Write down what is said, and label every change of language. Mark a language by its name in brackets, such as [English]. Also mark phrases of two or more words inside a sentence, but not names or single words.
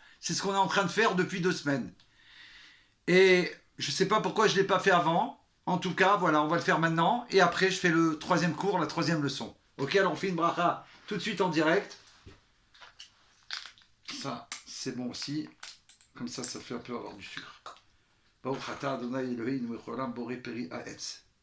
[French] C'est ce qu'on est en train de faire depuis 2 semaines. Et je ne sais pas pourquoi je ne l'ai pas fait avant. En tout cas, voilà, on va le faire maintenant. Et après, je fais le 3e cours, la 3e leçon. Ok, alors on fait une bracha tout de suite en direct. Ça, c'est bon aussi. Comme ça fait un peu avoir du sucre. [Hebrew] ברוך אתה אדוני אלוהינו מלך העולם בורא פרי הארץ.